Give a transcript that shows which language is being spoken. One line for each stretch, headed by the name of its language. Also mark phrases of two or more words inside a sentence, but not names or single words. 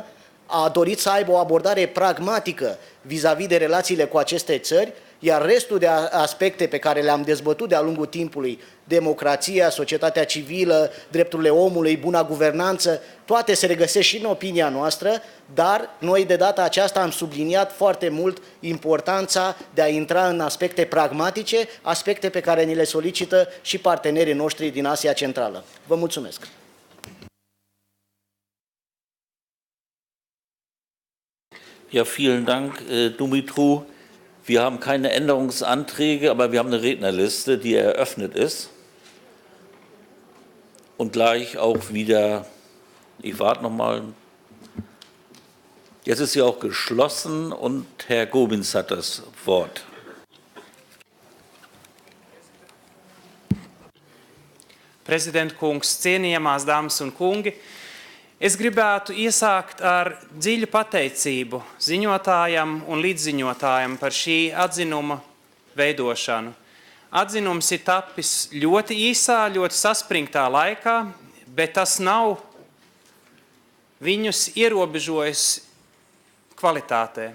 Romanian: A dorit să aibă o abordare pragmatică vis-a-vis de relațiile cu aceste țări, iar restul de aspecte pe care le-am dezbătut de-a lungul timpului, democrația, societatea civilă, drepturile omului, buna guvernanță, toate se regăsesc și în opinia noastră, dar noi de data aceasta am subliniat foarte mult importanța de a intra în aspecte pragmatice, aspecte pe care ni le solicită și partenerii noștri din Asia Centrală. Vă mulțumesc!
German: Ja, vielen Dank, Dumitru. Wir haben keine Änderungsanträge, aber wir haben eine Rednerliste, die eröffnet ist. Und gleich auch wieder, ich warte noch mal, jetzt ist sie auch geschlossen und Herr Gobins hat das Wort.
Latvian: Prezident kungs, cienījamās dāmas un kungi, es gribētu iesākt ar dziļu pateicību ziņotājam un līdziņotājam par šī atzinuma veidošanu. Atzinums ir tapis ļoti īsā, ļoti saspringtā laikā, bet tas nav viņus ierobežojis kvalitātē.